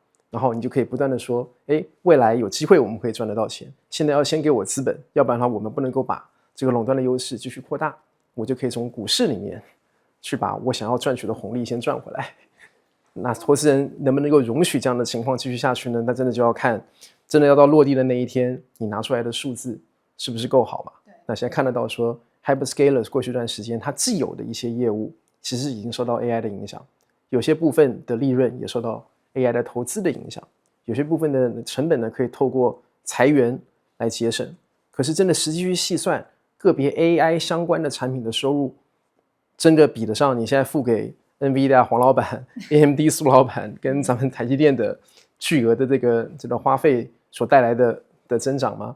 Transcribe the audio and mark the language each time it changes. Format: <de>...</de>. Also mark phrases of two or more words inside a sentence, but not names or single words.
<zh>然後你就可以不斷的說，未來有機會我們可以賺得到錢，現在要先給我資本，要不然的話我們不能夠把這個壟斷的優勢繼續擴大，我就可以從股市裡面去把我想要賺取的紅利先賺回來。那投資人能不能夠容許這樣的情況繼續下去呢？那真的就要看，真的要到落地的那一天，你拿出來的數字是不是夠好嘛？那現在看得到說 Hyperscalers 過去一段時間它既有的一些業務其實已經受到 AI 的影響，有些部分的利潤也受到 AI 的投資的影響，有些部分的成本呢可以透過裁員來節省，可是真的實際去細算個別 AI 相關的產品的收入，真的比得上你現在付給 NVIDIA 黃老闆AMD 蘇老闆跟咱們台積電的巨額的這個花費所帶來的增長嗎？</zh>